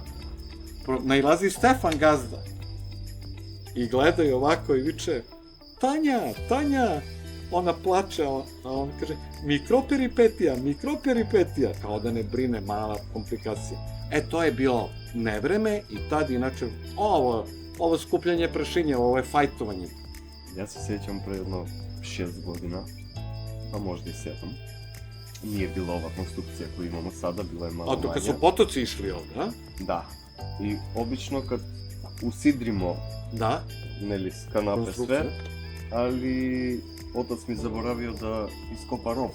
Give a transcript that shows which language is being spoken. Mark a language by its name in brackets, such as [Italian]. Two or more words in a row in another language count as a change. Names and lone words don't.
[Serbian] Nailazi Stefan gazda i gleda i ovako i viče, Tanja, ona plače, a on kaže, mikroperipetija, kao da ne brine, mala komplikacija. To je bilo nevreme i tad inače, ovo skupljanje prašinja, ovo je fajtovanje. [Macedonian] Јас се сеќам пред едно 6 година, а можда и 7. [Serbian] Nije bila ova konstrukcija koju imamo sada, bila je malo A to kad su manja. potoci išli ovde, a? Da. I obično kad usidrimo, Da. neli, s kanape Konstrukcija. sve, ali otac mi zaboravio da iskopa rov.